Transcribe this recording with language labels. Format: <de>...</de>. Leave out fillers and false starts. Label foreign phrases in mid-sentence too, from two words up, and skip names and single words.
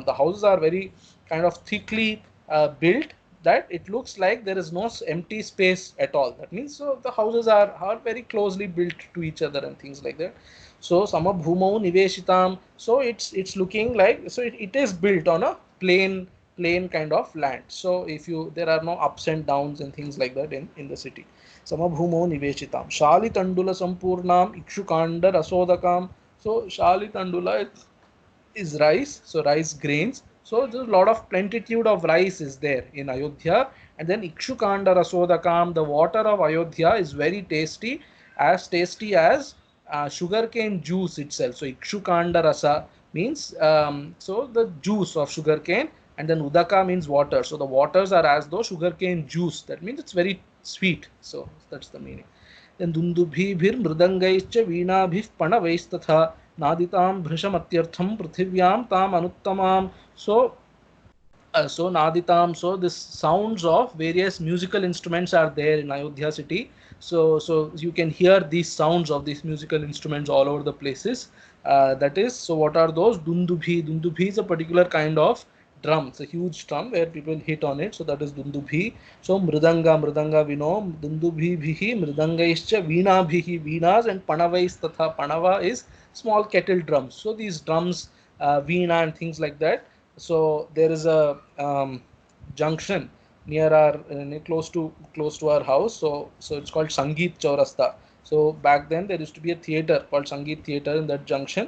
<en>The houses are very kind of thickly built, that it looks like there is no empty space at all. That means, so the houses are very closely built to each other and things like that. So</en> <sa>समभूमौ निवेशितम्.</sa> <en>So it's looking like, so it is built on a plain kind of land. So there are no ups and downs and things like that in the city.</en> <sa>समभूमौ निवेशितम् शालि तण्डुल सम्पूर्णम् इक्षुकाण्ड रसोदकम्.</sa> <en>So</en> <sa>शालि तण्डुल</sa> <en>is rice, so rice grains. So there's a lot of plenitude of rice is there in Ayodhya. And then</en> <sa>इक्षुकाण्ड रसोदकम्,</sa> <en>the water of Ayodhya is very tasty as sugarcane juice itself. So</en> <sa>इक्षुकाण्ड रस</sa> <en>means so the juice of sugarcane, and then Udaka means water. So the waters are as though sugarcane juice. That means it's very sweet. So that's the meaning.</en> <sa>Then दुन्दुभिभिर् मृदङ्गैश्च वीणाभिः पणवैस्तथा नादितम् भृशमत्यर्थम् पृथिव्याम् ताम् अनुत्तमाम्.</sa> <en>So Naditam, so this sounds of various musical instruments are there in Ayodhya city. So you can hear these sounds of these musical instruments all over the places. That is, so what are those? Dundubhi. Dundubhi is a particular kind of drum. It's a huge drum where people hit on it. So that is Dundubhi.</en> <sa>So मृदङ्ग वीणो दुन्दुभिभिः मृदङ्गैश्च वीणाभिः वीणाः, and पणवैस्तथा.</sa> <en>Panava is small kettle drums. So these drums, Veena and things like that. So there is a junction near our close to our house. So it's called Sangeet Chaurasta. So back then there used to be a theater called Sangeet Theater in that junction.</en>